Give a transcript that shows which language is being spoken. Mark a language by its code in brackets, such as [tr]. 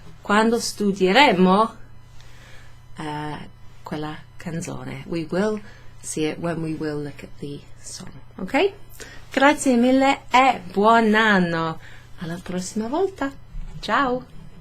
[it] Quando studieremo quella canzone. [en] We will see it when we will look at the song, ok? [it] Grazie mille e buon anno! Alla prossima volta! Ciao!